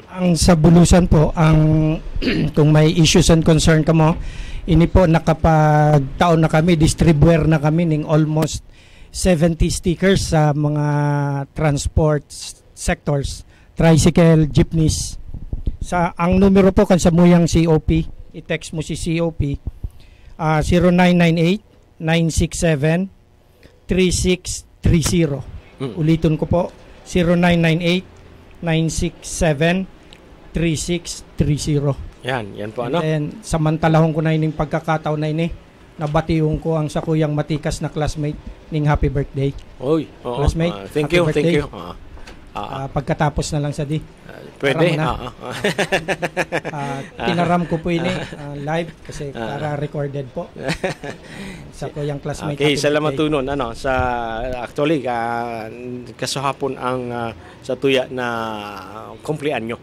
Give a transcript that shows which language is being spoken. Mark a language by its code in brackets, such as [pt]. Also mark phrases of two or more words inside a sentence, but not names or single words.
[bik] Ang sabulusan po, kung may [en] issues and concern [bik] ka mo, ini po nakapagtaon na kami, distribuer na kami ng almost 70 stickers sa mga [en] transport sectors, [bik] tricycle, jeepneys. Ang numero po kan sa muyang COP, i-text mo si COP 0998-967-3630. Ulitin ko po, 0998-967-3630. Yan po ano. And samantalahon ko na ining pagkakataon na ini, nabatiyon ko ang sa kuyang matikas na classmate ning [en] happy birthday. Oy, classmate, thank happy you, birthday. thank you. [bik] Pagkatapos na lang sa di. Pwede. Tinaram ko po ini live kasi para recorded po sa kuyang classmate. Okay, salamat tunon sa actually kasuhapon ang sa tuya na kumpleanyo.